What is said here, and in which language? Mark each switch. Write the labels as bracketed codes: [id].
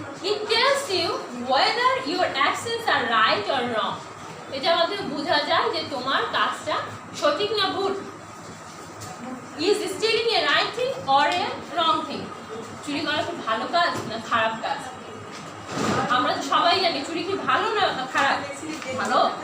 [en] It tells you whether your actions are right or wrong. [bn] এটা মধ্যে বোঝা যায় যে তোমার কাজটা সঠিক না ভুল। [en] Is stealing a right thing or a wrong thing? [bn] চুরি করা কি ভালো কাজ না খারাপ কাজ? আমরা তো সবাই জানি চুরি কি ভালো না খারাপ? ভালো।